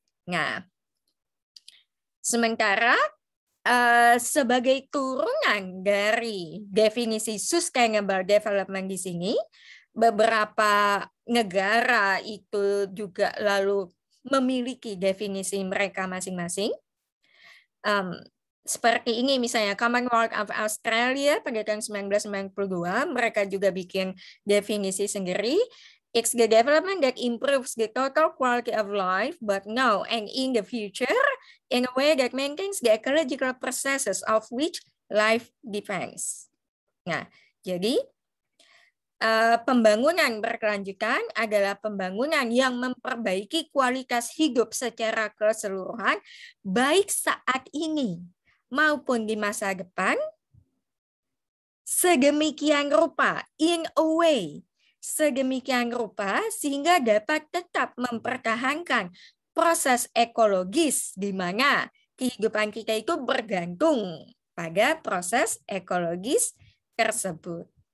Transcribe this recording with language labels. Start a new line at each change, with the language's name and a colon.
Indonesian: Nah, sementara sebagai turunan dari definisi sustainable development di sini, beberapa negara itu juga lalu memiliki definisi mereka masing-masing. Seperti ini misalnya Commonwealth of Australia pada tahun 1992, mereka juga bikin definisi sendiri.
English: It's the development that improves the total quality of life, but now and in the future, in a way that maintains the ecological processes of which life depends.
Indonesian: Nah, jadi pembangunan berkelanjutan adalah pembangunan yang memperbaiki kualitas hidup secara keseluruhan, baik saat ini maupun di masa depan, sedemikian rupa,
English: in a way,
Indonesian: sedemikian rupa sehingga dapat tetap mempertahankan proses ekologis di mana kehidupan kita itu bergantung pada proses ekologis tersebut.